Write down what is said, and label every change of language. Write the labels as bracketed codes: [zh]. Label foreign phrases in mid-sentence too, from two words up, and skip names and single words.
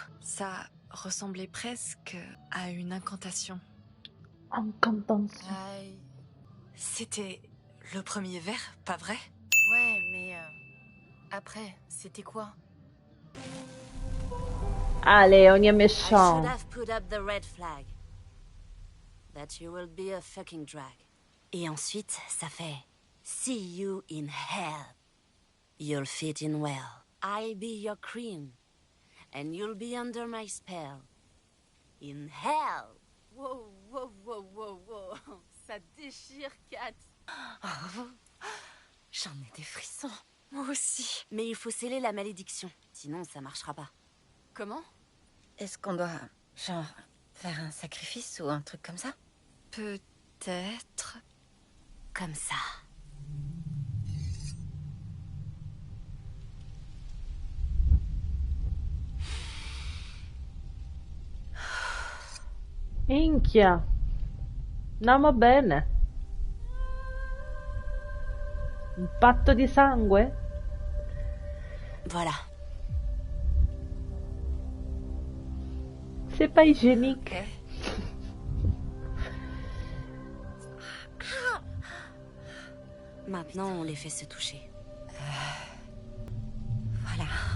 [fr] Ça ressemblait presque à une incantation. Incantation. Aïe. C'était le premier vers, pas vrai? Ouais, mais après, c'était quoi? Allez, on est [en] I should [fr] méchant. [en] have put up the red flag. That you will be a fucking drag. [fr] Et ensuite, ça fait [en] see you in hell. You'll fit in well. I'll be your queen. And you'll be under my spell. In hell. Wow, wow, wow, wow, wow. [fr] Ça déchire, Kat. J'en ai des frissons. Moi aussi. Mais il faut sceller la malédiction. Sinon, ça marchera pas. Comment? Est-ce qu'on doit, genre, faire un sacrifice ou un truc comme ça? Peut-être. Comme ça. [it] Minchia. Andiamo bene. Un patto di sangue? [fr] Voilà. C'est pas hygiénique. Ok. Maintenant, on les fait se toucher. Voilà.